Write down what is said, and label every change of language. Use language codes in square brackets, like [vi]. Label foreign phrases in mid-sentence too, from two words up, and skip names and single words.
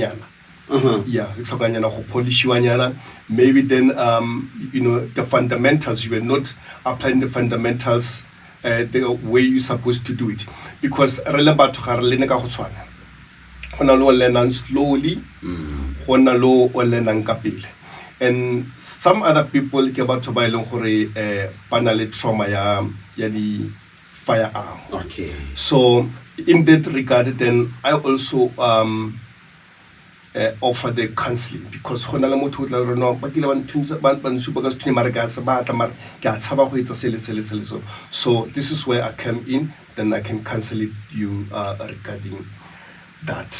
[en] maybe then the fundamentals, you are not applying the fundamentals the way you're supposed to do it, because slowly and some other people [nso] ke batho ba ileng gore panale trauma ya di firearm. [en] Okay. So in that regard, then I also offer the counseling, because so this is where I come in, then I can counsel you regarding that.